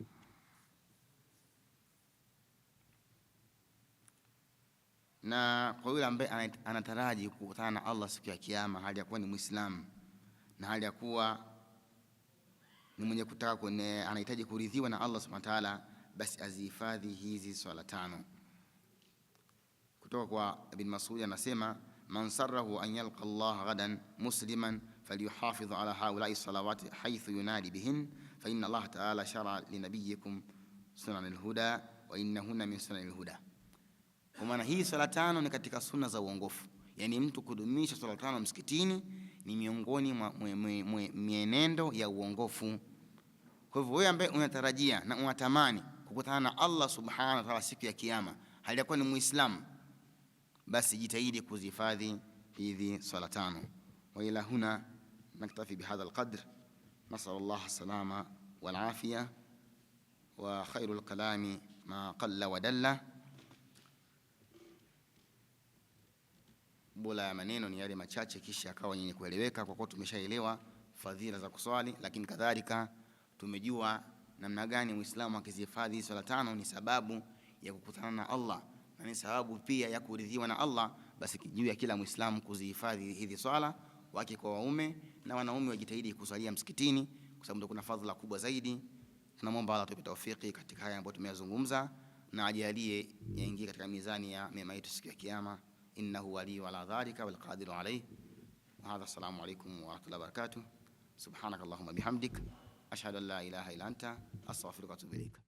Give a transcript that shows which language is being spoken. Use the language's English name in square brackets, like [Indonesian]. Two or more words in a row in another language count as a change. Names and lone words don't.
[Swahili] Na kwa yule ambaye anataraji kukutana na Allah siku ya kiyama, hali ya kuwa ni Muislamu na hali ya kuwa ni mwenye kutaka anahitaji kuridhiwa na Allah [Arabic] سبحانه وتعالى, [Swahili] basi azihifadhi hizi swala 5. Kutoka kwa Ibn Mas'ud anasema, [Arabic] من سره أن يلقى الله غدا مسلما فليحافظ على هؤلاء الصلوات حيث ينادى بهن فإن الله تعالى شرع لنبيكم سنن الهدى وإنهن من سنن الهدى. [Swahili] Kwa maana hii swala 5 ni katika sunna za uongofu, yani mtu kudumisha swala 5 msikitini ni miongoni mwa mienendo ya uongofu. Kwa hivyo wewe ambaye unatarajia na unatamani kukutana na Allah [Arabic] سبحانه وتعالى [Swahili] siku ya kiyama, hali ya kuwa ni Muislamu, basi jitahidi kuzihifadhi hizi swala 5. [Arabic] وإلى هنا نكتفي بهذا القدر. نسأل الله السلامة والعافية وخير الكلام ما قل ودل. [Swahili] Bora ya maneno ni yale machache kisha akawa yenye kueleweka, kwa kuwa tumeshaelewa fadhila za kuswali, lakini kadhalika tumejua namna gani Muislamu akizihifadhi swala 5 ni sababu ya kukutana na Allah na ni sababu pia ya kuridhiwa na Allah. Basi juu ya kila Muislamu kuzihifadhi hizi swala, wake kwa waume na wanaume wajitahidi kuswalia msikitini, kwa sababu ndio kuna fadhila kubwa zaidi. Tunamwomba Allah atupe tawfiki katika haya ambayo tumeyazungumza, na ajalie yaingie katika mizani ya mema yetu siku ya kiyama. [Arabic] إنه ولي ذلك والقادر عليه. وهذا، السلام عليكم ورحمة الله وبركاته. سبحانك اللهم وبحمدك أشهد أن لا إله إلا أنت أستغفرك وأتوب إليك.